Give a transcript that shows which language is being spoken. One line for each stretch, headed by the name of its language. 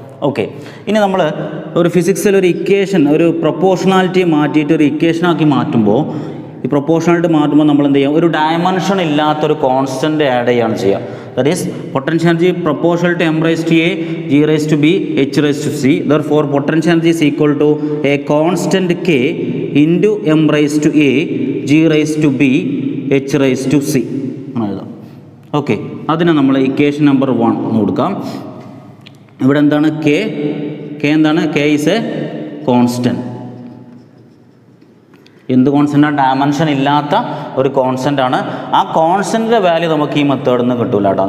Malayalam: Okay, ഇനി നമ്മൾ ഒരു ഫിസിക്സിൽ ഒരു ഇക്വേഷൻ, ഒരു പ്രൊപ്പോർഷണാലിറ്റി മാറ്റിയിട്ട് ഒരു ഇക്വേഷനാക്കി മാറ്റുമ്പോൾ, ഈ പ്രൊപ്പോർഷണാലിറ്റി മാറ്റുമ്പോൾ നമ്മൾ എന്ത് ചെയ്യാം, ഒരു ഡയമെൻഷൻ ഇല്ലാത്തൊരു കോൺസ്റ്റൻറ്റ് ആഡ് ചെയ്യുകയാണ് ചെയ്യുക.
English: That is potential energy proportional to m⁻a, g⁻b, h⁻c. therefore potential energy is equal to a constant k into m⁻a, g⁻b, h⁻c
Malayalam: എന്ന് എഴുതാം. ഓക്കെ, അതിന് നമ്മൾ ഇക്വേഷൻ നമ്പർ 1 എന്ന് കൊടുക്കാം. ഇവിടെ എന്താണ് k എന്താണ്,
English: k is a constant.
Malayalam: എന്ത് കോൺസ്റ്റൻ്റാണ്, ഡയമെൻഷൻ ഇല്ലാത്ത ഒരു കോൺസ്റ്റൻ്റ് ആണ്. ആ കോൺസ്റ്റൻറ്റിൻ്റെ വാല്യൂ നമുക്ക് ഈ മെത്തേഡിൽ നിന്ന് കിട്ടില്ല കേട്ടോ.